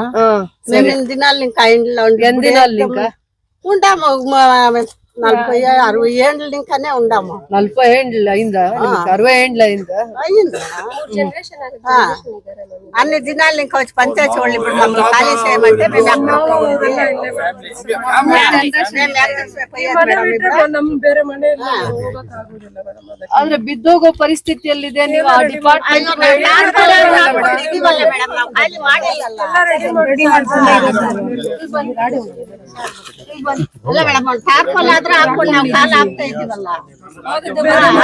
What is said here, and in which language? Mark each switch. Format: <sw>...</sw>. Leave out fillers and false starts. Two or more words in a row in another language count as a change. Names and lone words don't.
<te>మేము 8 దినాలు ఇంకా ఇంట్లో ఎన్ని దినాలు ఇంకా ఉంటాము? 40-60 ఏళ్ళు ఇంకానే ఉండాము. 40 ఏళ్ళు అయిందా? 60 ఏళ్ళు అయిందా? అయిందా? అన్ని దినాలు ఇంకా వచ్చి పంచాయతీ వాళ్ళు ఇప్పుడు మమ్మల్ని ఖాళీ చేయమంటే</te> <kn>ಆದ್ರೆ ಬಿದ್ದೋಗೋ ಪರಿಸ್ಥಿತಿಯಲ್ಲಿದೆ. ನೀವು ಆ ಡಿಪಾರ್ಟ್ಮೆಂಟ್ ಅಲ್ಲ ಮೇಡಮ್, ಟಾರ್ಪಲ್ ಆದ್ರೆ ಹಾಕೊಂಡು ನಾವು ಕಾಲ ಆಗ್ತಾ ಇದೀವಲ್ಲ.</kn>